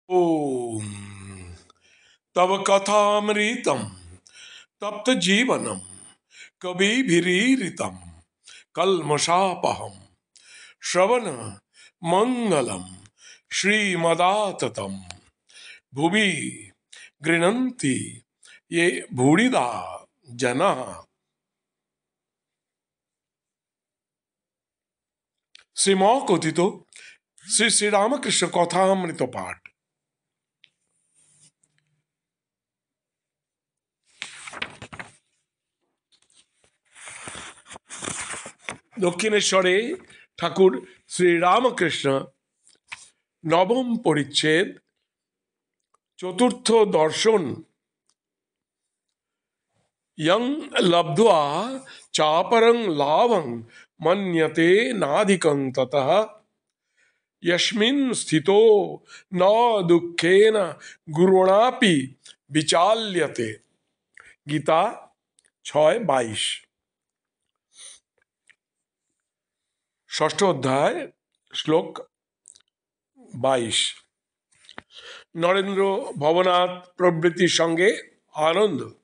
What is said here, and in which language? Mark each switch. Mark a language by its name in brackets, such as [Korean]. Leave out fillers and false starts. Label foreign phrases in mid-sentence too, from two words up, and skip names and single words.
[Sanskrit] ओम तव कथामृतम तप्त जीवनम कविभिरीरितम कल्मषापहम श्रवण मंगलम श्रीमदाततम भुवि गृह्णन्ति ये भूरिदा जना। [Bangla] শ্রীম কথিত শ্রী শ্রীরামকৃষ্ণ কথামৃত পাঠ। দক্ষিণেশ্বরে ঠাকুর শ্রীরামকৃষ্ণ নবম পরিচ্ছেদ চতুর্থ দর্শন [Sanskrit] यं लब्ध्वा चापरं लाभं मन्यते नाधिकं ततः यस्मिन् स्थितो न दुःखेन गुरुणापि विचाल्यते। गीता 6:22। [Bangla] ষষ্ঠ অধ্যায় শ্লোক 22। নরেন্দ্র ভবনাথ প্রভৃতির সঙ্গে আনন্দ।